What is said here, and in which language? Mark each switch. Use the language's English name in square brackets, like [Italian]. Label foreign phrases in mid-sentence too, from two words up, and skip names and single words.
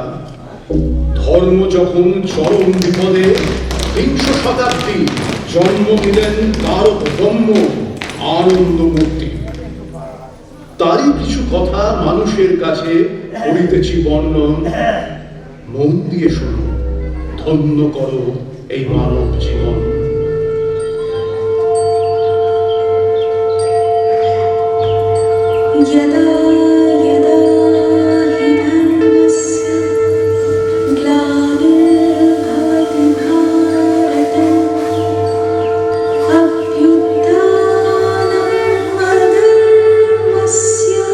[Bangla] ধর্ম যখন চরম বিপদে, বিংশ শতাব্দী জন্ম নিলেন তার ব্রহ্ম আনন্দমূর্তি। তারই কিছু কথা মানুষের কাছে করিতেছি বর্ণন, মন দিয়ে শোনো, ধন্য করো এই মানব জীবন। [Sanskrit] यदा यदा हि धर्मस्य ग्लानिर्भवति भारत अभ्युत्थानम् अधर्मस्य